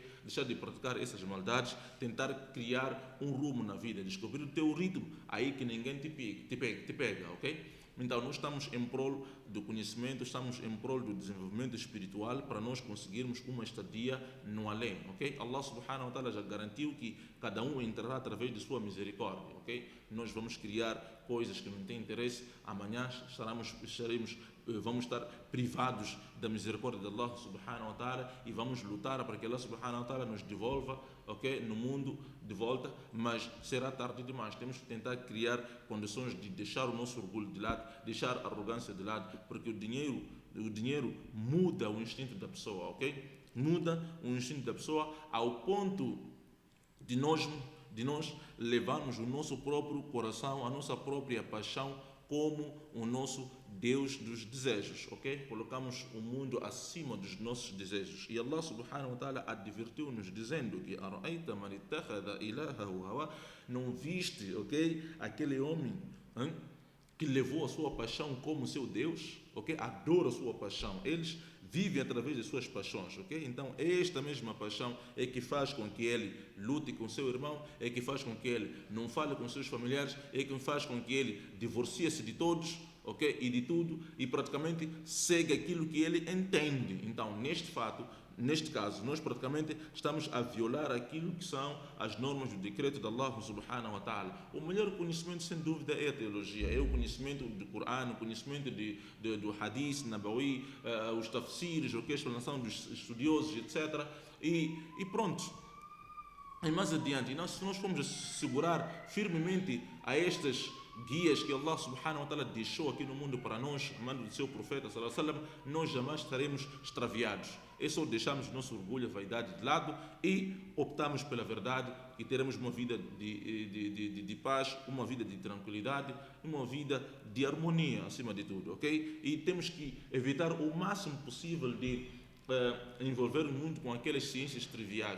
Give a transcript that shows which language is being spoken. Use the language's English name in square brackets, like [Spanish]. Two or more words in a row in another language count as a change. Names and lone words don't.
[Portuguese] Deixar de praticar essas maldades, tentar criar um rumo na vida, descobrir o teu ritmo, aí que ninguém te pega, ok? Então, nós estamos em prol do conhecimento, estamos em prol do desenvolvimento espiritual para nós conseguirmos uma estadia no além, ok? Allah [Arabic] سبحانه وتعالى [Portuguese] já garantiu que cada um entrará através de sua misericórdia, ok? Nós vamos criar coisas que não têm interesse, amanhã vamos estar privados da misericórdia de Allah [Arabic] سبحانه وتعالى [Portuguese] e vamos lutar para que Allah [Arabic] سبحانه وتعالى [Portuguese] nos devolva, ok, no mundo de volta, mas será tarde demais. Temos que tentar criar condições de deixar o nosso orgulho de lado, deixar a arrogância de lado, porque o dinheiro muda o instinto da pessoa, ok? Muda o instinto da pessoa ao ponto de nós levarmos o nosso próprio coração, a nossa própria paixão como o nosso Deus dos desejos, ok? Colocamos o mundo acima dos nossos desejos. E Allah [Arabic] سبحانه وتعالى [Portuguese] advertiu-nos dizendo que não viste, ok? Aquele homem que levou a sua paixão como seu Deus, ok? Adora a sua paixão. Eles vivem através de suas paixões, ok? Então, esta mesma paixão é que faz com que ele lute com seu irmão, é que faz com que ele não fale com seus familiares, é que faz com que ele divorcie-se de todos, ok? E de tudo, e praticamente segue aquilo que ele entende. Então, neste fato, neste caso, nós praticamente estamos a violar aquilo que são as normas do decreto de Allah [Arabic] سبحانه وتعالى. [Portuguese] O melhor conhecimento, sem dúvida, é a teologia, é o conhecimento do Corão, o conhecimento do Hadith, Nabawi, os tafsirs, a explanação dos estudiosos, etc. E pronto. E mais adiante, se nós formos segurar firmemente a estas guias que Allah [Arabic] سبحانه وتعالى [Portuguese] deixou aqui no mundo para nós, mando do seu profeta [Arabic] صلى الله عليه وسلم, [Portuguese] nós jamais estaremos extraviados. É só deixarmos nosso orgulho, a vaidade de lado e optamos pela verdade e teremos uma vida de paz, uma vida de tranquilidade, uma vida de harmonia acima de tudo, ok? E temos que evitar o máximo possível de envolver o mundo com aquelas ciências triviais.